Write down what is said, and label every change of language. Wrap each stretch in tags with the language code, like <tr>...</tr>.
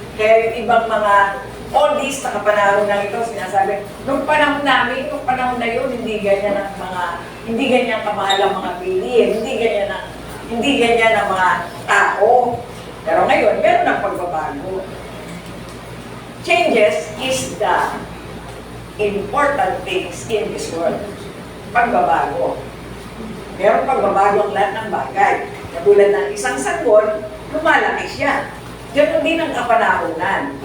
<tl>Kaya yung ibang mga oldies sa kapanahunan ito, sinasabi, nung panahon namin, nung panahon na yun, hindi ganyan kamahal ang mga bilihin, hindi ganyan ang mga tao. Pero ngayon, meron ng pagbabago.</tl> <en>Changes is the important things in this world.</en> <tl>Pagbabago. Meron pagbabago ang lahat ng bagay. Katulad ng isang sanggol, lumalaki siya. Ganun din ang kapanahunan.</tl>